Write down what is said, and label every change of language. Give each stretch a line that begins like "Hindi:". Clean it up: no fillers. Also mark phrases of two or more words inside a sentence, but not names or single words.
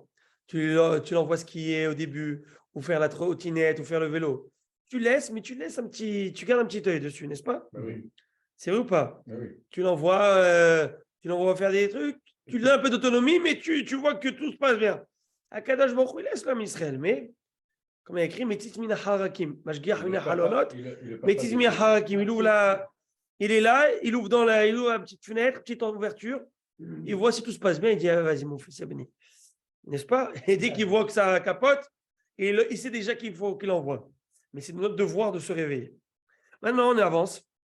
French: Tu l'envoies skier au début, ou faire la trottinette, ou faire le vélo. Tu laisses, mais tu gardes un petit œil dessus, n'est-ce pas? Oui. C'est vrai ou pas? Oui. Tu l'envoies faire des trucs, tu lui donnes un peu d'autonomie, mais tu vois que tout se passe bien.
Hebrew: הקדוש ברוך הוא,
French: il laisse l'homme Israël, mais, comme il y a écrit,
Hebrew: מציץ מן החרכים, משגיח מן החלונות, מציץ מן החרכים,
French: il est là, il ouvre la petite fenêtre, petite ouverture, il voit si tout se passe bien, il dit, ah, vas-y, mon fils, c'est béni. N'est-ce pas? Et dès qu'il voit que ça capote, il sait déjà qu'il faut qu'il envoie. Mais c'est notre devoir de se réveiller. Maintenant, on avance.